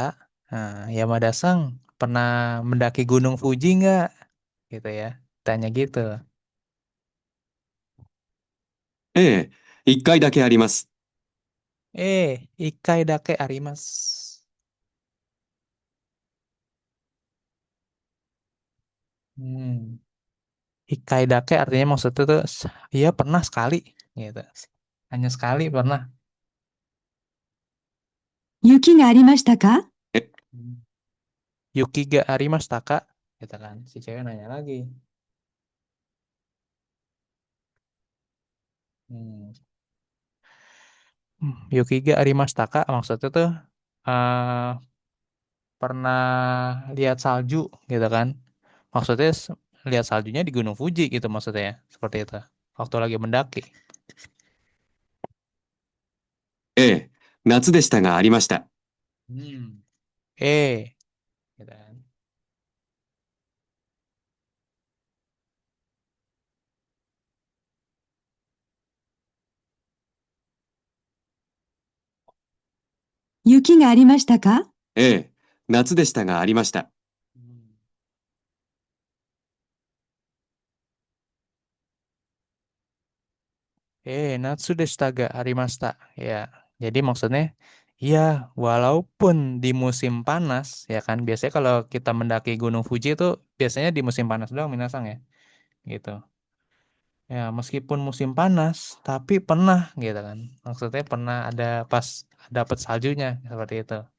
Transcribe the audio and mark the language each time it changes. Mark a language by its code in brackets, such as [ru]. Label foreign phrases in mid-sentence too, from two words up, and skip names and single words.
[id] Nah, Yamada-san pernah mendaki Gunung Fuji nggak? Gitu ya. Tanya gitu. [ja] ええ、一回だけあります。一回だけあります. Hmm. 一回だけ [id] artinya maksudnya tuh, iya pernah sekali. Gitu. Hanya sekali pernah. [ja] 雪がありましたか？ Hmm. 雪がありましたか? [id] Gitu kan. Si cewek nanya lagi. Hmm. [ja] 雪がありましたか? [id] Maksudnya tuh, eh pernah lihat salju gitu kan. Maksudnya lihat saljunya di Gunung Fuji gitu maksudnya ya. Seperti itu. Waktu lagi mendaki. [ja] ええ、夏でしたがありました。 [id] Hmm. Eh, gitu kan. [ja] 雪がありましたか？ええ、夏でしたがありました。 Hmm. 夏でしたがありました. [id] Ya, jadi maksudnya, iya, walaupun di musim panas, ya kan, biasanya kalau kita mendaki Gunung Fuji itu biasanya di musim panas doang, minasang ya, gitu. Ya, meskipun musim panas, tapi pernah, gitu kan. Maksudnya pernah ada pas dapat saljunya, seperti itu.